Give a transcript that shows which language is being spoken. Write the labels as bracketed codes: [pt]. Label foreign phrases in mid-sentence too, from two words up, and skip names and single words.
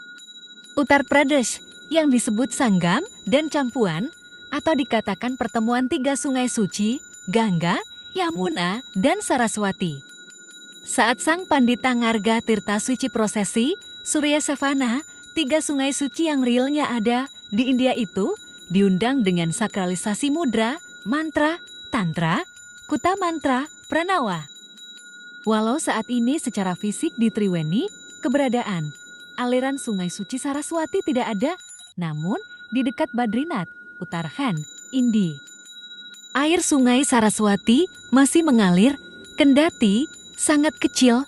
[id] Uttar Pradesh yang disebut Sanggam dan Campuan atau dikatakan pertemuan 3 sungai suci, Gangga, Yamuna, dan Saraswati. Saat Sang Pandita Ngarga Tirta Suci prosesi, Surya Savana, 3 sungai suci yang realnya ada di India itu diundang dengan sakralisasi mudra, mantra, tantra, kuta mantra, pranawa. Walau saat ini secara fisik di Triweni, keberadaan aliran sungai suci Saraswati tidak ada, namun di dekat Badrinath, Uttarakhand, India, air sungai Saraswati masih mengalir, kendati sangat kecil.